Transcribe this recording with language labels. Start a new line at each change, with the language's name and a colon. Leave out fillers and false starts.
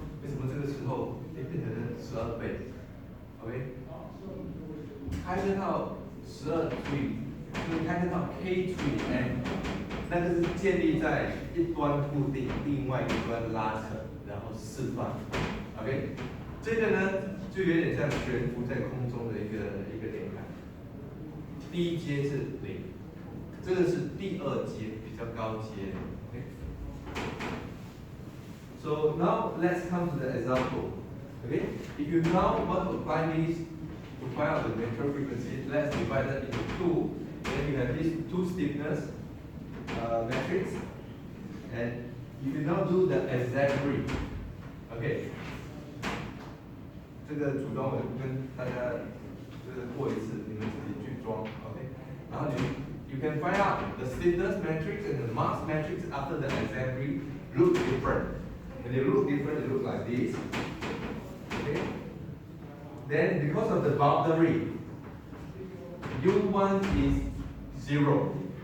Chinese: 为什么这个时候变成12倍 ？OK， 开根号12除以就是开根号 k 除以 m， 那个是建立在一端固定，另外一端拉扯。然后释放 ，OK， 这个呢就有点像悬浮在空中的一个连杆。第一阶是0，这个是第二阶比较高阶 ，OK。
English: So now let's come to the example. Okay, if you now want to find this to find out the natural frequency, let's divide that into 2. Then you have these 2 stiffness matrix, and you can now do the exact-ring.
Chinese: OK， 这个主动我跟大家过一次，你们自己去装 OK。然后
English: you can find out the stiffness matrix and the mass matrix after the exact-ring look different. When they look different, they look like this. Okay. Then because of the boundary, U1 is 0.